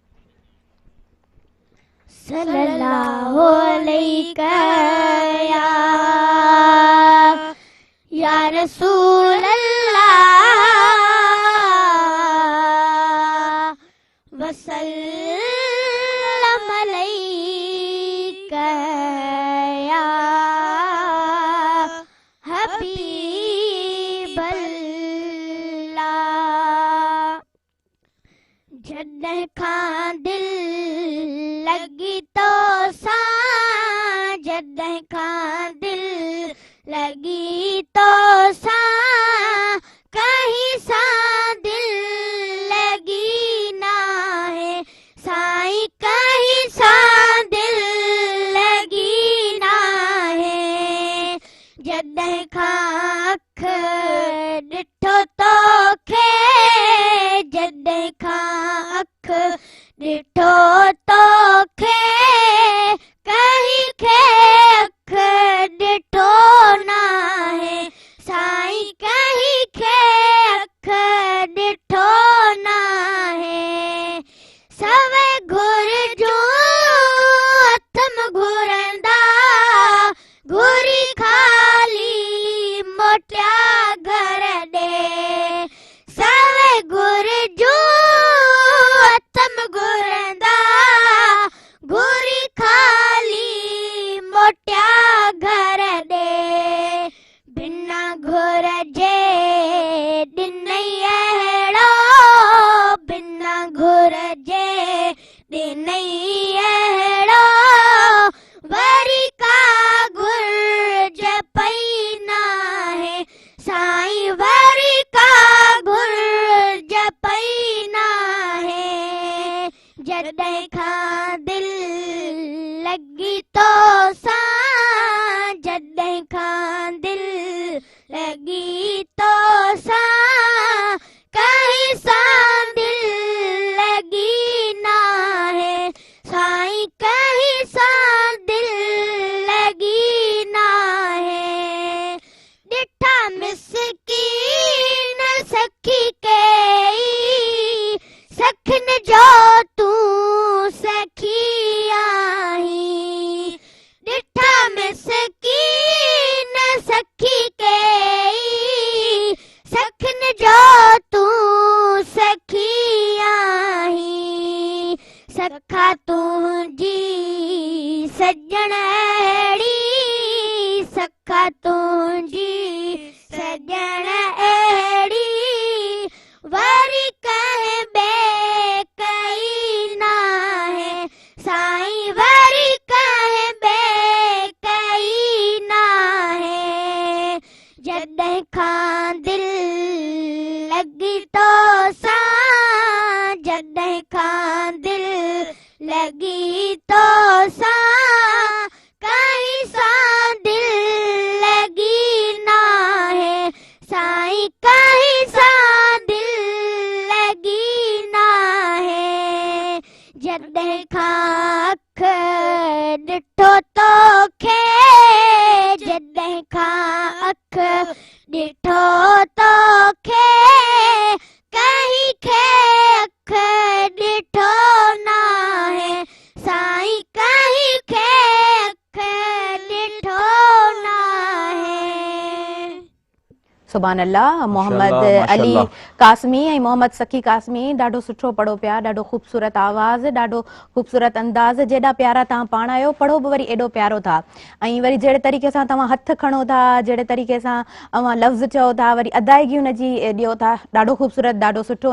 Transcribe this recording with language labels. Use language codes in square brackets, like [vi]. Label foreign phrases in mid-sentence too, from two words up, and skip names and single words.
[ar] صلى الله عليك يا رسول الله وسلم عليك يا حبيب الله. [sd] जॾहिं खां दिल लगी तो सां, जॾहिं खां दिल लगी तो सां, कहीं सां दिल लगी ना है साईं, कहीं सां दिल लगी ना है। जॾहिं खां अख ॾिठो तोखे, जॾहिं खां अख ॾिठो तोखे, कहीं खे अख ॾिठो ना है साईं, कहीं खे अख ॾिठो ना है। सवे घुरजूं अथम घुरंदा, घुरी खाली मोटिया घर ॾे। सवे घुरजूं अथम घुरंदा, घुरी खाली मोटिया घर ॾे। बिना घुर जे ॾिनई अहिड़ो, बिना घुर जे ॾिनई अहिड़ो, वरी का घुर्ज पई ना है साईं, वरी का घुर्ज पई ना है। जॾहिं खां दिल लगी तो सां, जॾहिं खां दिल लगी तो सां, कहीं सां दिल लगी ना है साईं, कहीं सां दिल लगी ना है। ॾिठा मिस्कीन सखी कई, सखन जो तूं सखी आहीं। ॾिठा मिस्कीन सखी कई, सखन जो तूं सखी आहीं। सखा तुंहिंजी सजण अहिड़ी, सखा तुंहिंजी सजण अहिड़ी, वरी कंहिं ॿिए कई ना है साईं, वरी कंहिं ॿिए कई ना है। जॾहिं खां दिल लगी तो सां, जॾहिं खां दिल लगी तो सां, कहीं सां दिल लगी ना है साईं, कहीं सां दिल लगी ना है। जॾहिं खां अख ॾिठो तोखे, जॾहिं खां अख ॾिठो तोखे, कहीं खे अख ॾिठो ना है साईं, कहीं खे अख ॾिठो ना है। [ar] سبحان الله. [sd] मोहम्मद अली कासमी ऐं मोहम्मद सखी कासमी ॾाढो सुठो पढ़ो पिया, ॾाढो ख़ूबसूरत आवाज़, ॾाढो ख़ूबसूरत अंदाज़, जेॾा प्यारा तव्हां पाण आहियो, पढ़ो बि वरी एॾो प्यारो था. ऐं वरी जहिड़े तरीक़े सां तव्हां हथ खणो था, जहिड़े तरीक़े सां तव्हां लफ़्ज़ चओ था, वरी अदायगी हुनजी ॾियो था, ॾाढो ख़ूबसूरत, ॾाढो सुठो.